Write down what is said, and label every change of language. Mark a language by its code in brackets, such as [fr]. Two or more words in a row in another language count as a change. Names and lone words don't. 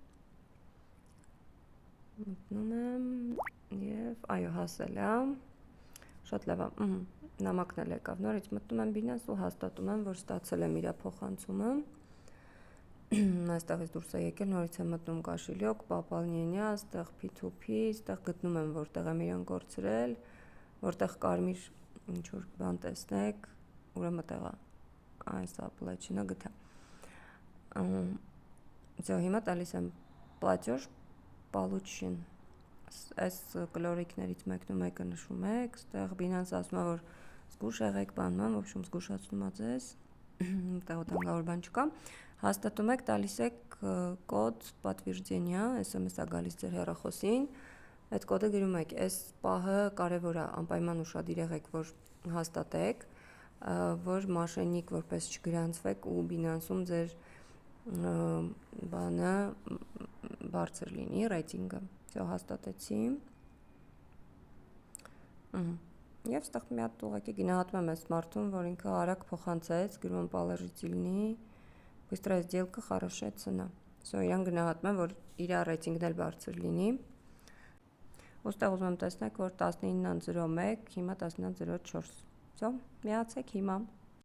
[hy] Մտնում եմ եւ այո, հասել է։ Շատ լավ է։ Նամակն էլ եկավ։ Նորից մտնում եմ Binance ու հաստատում եմ, որ ստացել եմ իր փոխանցումը։ Այստեղից դուրս է եկել, նորից եմ մտնում [ru] кошелёк, пополнение, [hy] այստեղ P2P, այստեղ գտնում եմ որտեղ եմ իրան կորցրել, որտեղ կարմիր ինչ որ բան տեսնեք, ուրեմն տեղա այս application-ը գտա։ Ձո հիմա տալիս եմ [ru] платеж получен։ [hy] Այս կլորիկներից մեկը նշում եք, այստեղ Binance ասում է, որ զգուշ եղեք բանման, [ru] в общем [hy] զգուշացնում է ձեզ։ Այդտեղ վտանգավոր բան չկա։ Հաստատում եք, տալիս եք կոդ подтверждения, SMS-ա գալիս ձեր հեռախոսին։ Այդ կոդը գրում եք, այս պահը կարևոր է, անպայման ուշադիր եղեք, որ հաստատեք, որ մաշենիկ որպես չգրանցվեք ու Binance-ում ձեր բանը բարձր լինի, ռեյտինգը։ Всё հաստատեցի։ Եվ այստեղ մի հատ ուղղակի գնահատում եմ այս մարդուն, որ ինքը արագ փոխանցեց, գրում եմ [ru] положительный, быстрая сделка, хорошая цена։ [hy] Всё, իրան գնահատում եմ, որ իր ռեյտինգն էլ բարձր լինի։ Ոստեղ ուզում եմ տեսնեք, որ 19.01, հիմա 19.04։ Всё, միացեք հիմա։